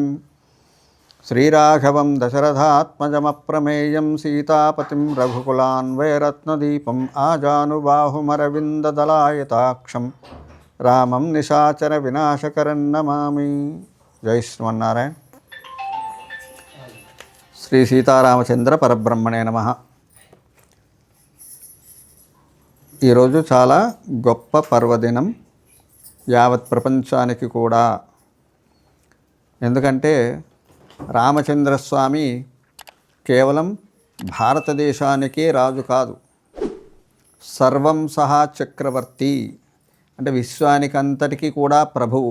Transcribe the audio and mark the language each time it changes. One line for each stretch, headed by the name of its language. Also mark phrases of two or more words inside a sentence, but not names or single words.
Sanskrit: श्रीराघवं दशरथात्मजमप्रमेयं सीतापतिं रघुकुलान्वयरत्नदीपम् आजानुबाहुमरविन्ददलायताक्षं रामं निशाचर विनाशकरं नमामि। जय श्रीमन्नारायण। श्री सीतारामचंद्र परब्रह्मणे नमः।
Telugu: ఈరోజు చాలా గొప్ప పర్వదినం యావత్ ప్రపంచానికి కూడా. ఎందుకంటే రామచంద్రస్వామి కేవలం భారతదేశానికే రాజు కాదు, సర్వం సహా చక్రవర్తి, అంటే విశ్వానికంతటికీ కూడా ప్రభువు.